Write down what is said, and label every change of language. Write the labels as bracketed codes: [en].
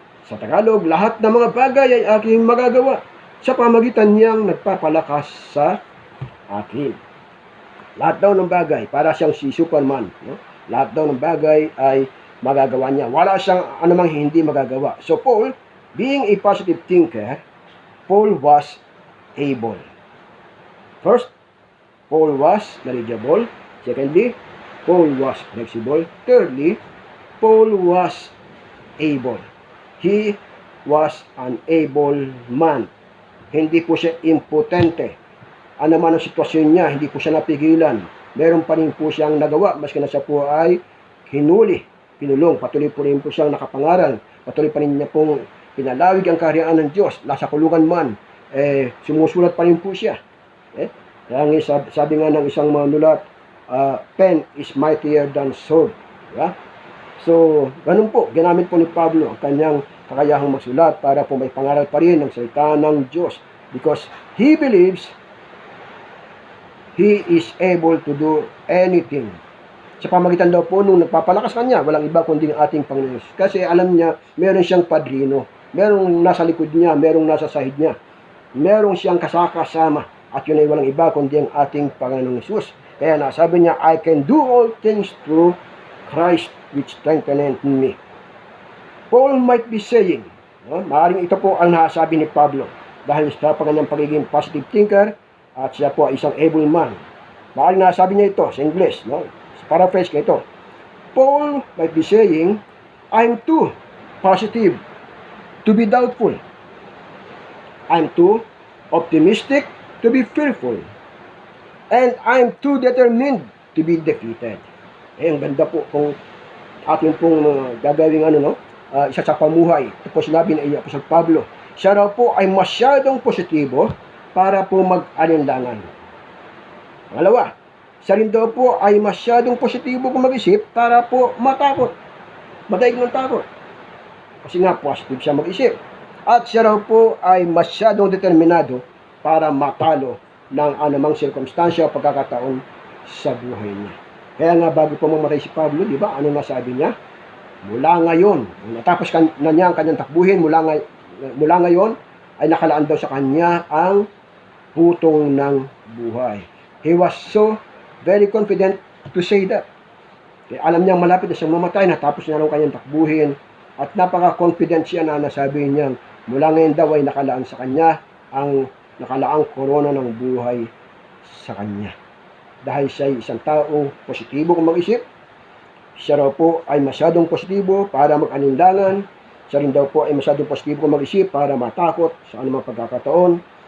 [tl] Sa Tagalog, lahat ng mga bagay ay aking magagawa sa pamagitan niyang nagpapalakas sa akin. Lahat daw ng bagay, para siyang si Superman, no? Lahat daw ng bagay ay magagawa niya. Wala siyang anumang hindi magagawa. [en] So Paul, being a positive thinker, Paul was able. First, Paul was knowledgeable. Secondly, Paul was flexible. Thirdly, Paul was able. He was an able man. [tl] Hindi po siya impotente. Ano man ang sitwasyon niya, hindi po siya napigilan. Meron pa rin po siyang nagawa, maski na siya po ay hinuli, pinulong. Patuloy po rin po siyang nakapangaral. Patuloy pa rin niya pong pinalawig ang kaharian ng Diyos. Nasa kulungan man, sumusulat pa rin po siya. Kaya sabi nga ng isang manulat, [en] pen is mightier than sword. [tl] Diba? So, ganun po, ginamit po ni Pablo ang kanyang kakayahang magsulat para po may pangaral pa rin ng salita ng Diyos. [en] Because he believes he is able to do anything. [tl] Sa pamagitan daw po nung nagpapalakas kanya, walang iba kundi ang ating Panginoon. Kasi alam niya, meron siyang padrino, merong nasa likod niya, merong nasa sahig niya, merong siyang kasakasama, at yun ay walang iba kundi ang ating Panginoong Hesus. Kaya nasabi niya, [en] I can do all things through Christ which strengtheneth me. Paul might be saying, [tl] maaaring ito po ang nasabi ni Pablo, dahil sa kanyang pagiging positive thinker, at siya po ay isang able man. Maaaring nasabi niya ito sa English, paraphrase ko ito. [en] Paul might be saying, I'm too positive to be doubtful. I'm too optimistic to be fearful. And I'm too determined to be defeated. [tl] Ang ganda po kung ating pong gagawing isa sa pamuhay. Ito po sinabi ni Apostol Pablo. Siya raw po ay masyadong positibo para po mag-alinlangan. Pangalawa, siya rin daw po ay masyadong positibo kung mag-isip para po matakot. Madaig ng takot. Kasi nga positive siya mag-isip. At siya raw po ay masyadong determinado para matalo ng anumang sirkumstansya o pagkakataon sa buhay niya. Kaya nga bago po mamatay si Pablo, di ba, ano nasabi niya? Mula ngayon, natapos na niya ang kanyang takbuhin, mula ngayon ay nakalaan daw sa kanya ang putong ng buhay. [en] He was so very confident to say that. [tl] Kaya alam niya malapit na siyang mamatay, natapos niya ang kanyang takbuhin, at napaka-confident siya na nasabi niya, mula ngayon daw ay nakalaan sa kanya ang nakalaang korona ng buhay sa kanya. Dahil siya ay isang taong positibo kung mag-isip, siya raw po ay masyadong positibo para mag-alinlangan, siya rin daw po ay masyadong positibo kung mag-isip para matakot sa anumang pagkakataon,